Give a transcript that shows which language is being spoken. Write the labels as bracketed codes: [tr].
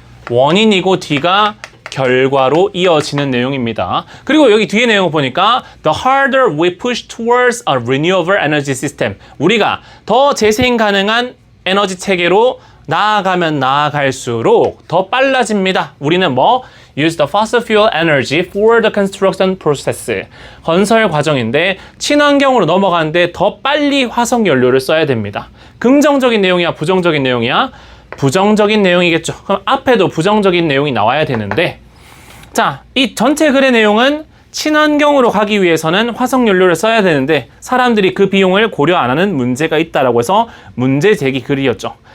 [ko] 원인이고 뒤가 결과로 이어지는 내용입니다. 그리고 여기 뒤에 내용을 보니까 [en] The harder we push towards a renewable energy system [ko] 우리가 더 재생 가능한 에너지 체계로 나아가면 나아갈수록 더 빨라집니다. 우리는 뭐? [en] Use the fossil fuel energy for the construction process. [ko] 건설 과정인데 친환경으로 넘어가는데 더 빨리 화석 연료를 써야 됩니다. 긍정적인 내용이야? 부정적인 내용이야? 부정적인 내용이겠죠. 그럼 앞에도 부정적인 내용이 나와야 되는데 자, 이 전체 글의 내용은 친환경으로 가기 위해서는 화석 연료를 써야 되는데 사람들이 그 비용을 고려 안 하는 문제가 있다라고 해서 문제 제기 글이었죠.